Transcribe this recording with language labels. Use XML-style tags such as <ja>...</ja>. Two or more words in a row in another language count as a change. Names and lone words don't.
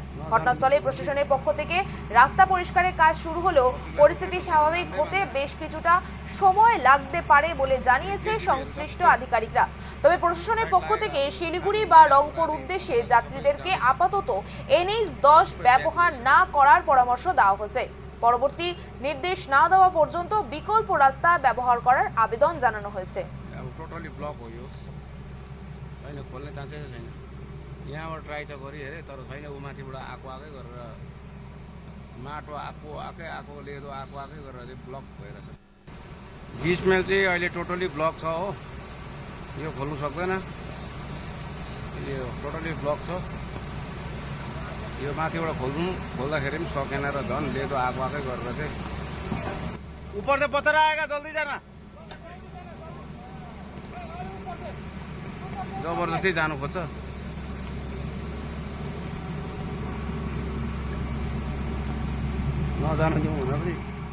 <bn>ঘটনাস্থলে প্রশাসনের পক্ষ থেকে রাস্তা পরিষ্কারের কাজ শুরু হলেও পরিস্থিতি স্বাভাবিক হতে বেশ কিছুটা সময় লাগতে পারে বলে জানিয়েছে সংশ্লিষ্ট আধিকারিকরা। তবে প্রশাসনের পক্ষ থেকে শিলিগুড়ি বা রংপুর উদ্দেশ্যে যাত্রীদেরকে আপাতত NH 10 ব্যবহার না করার পরামর্শ দেওয়া হয়েছে। পরবর্তী নির্দেশ না দেওয়া পর্যন্ত বিকল্প রাস্তা ব্যবহার করার আবেদন জানানো হয়েছে।</bn> <en>totally block</en> <ne>हो यो, छैन खोल्ने चान्सै छैन। यहाँबाट ट्राई त गरी हेरे तर छैन, उ माथिबाट आएकै गरेर माटो आएको लेदो आएकै गरेर चाहिँ ब्लक भएर छ। 20 माइल चाहिँ अहिले</ne> <en>totally block</en> <ne>छ हो, यो खोल्नु सक्दैन, यो</ne> <en>totally block</en> <ne>छ। यो माथिबाट खोल्दाखेरि पनि सकेन र झन् लेदो आएकै गरेर चाहिँ</ne> <hi>ऊपर से पत्थर आएगा, जल्दी जाना।</hi> <ne>जबरजस्ती जानु खोज्छ, नजानु दिउँ हुन पनि।</ne>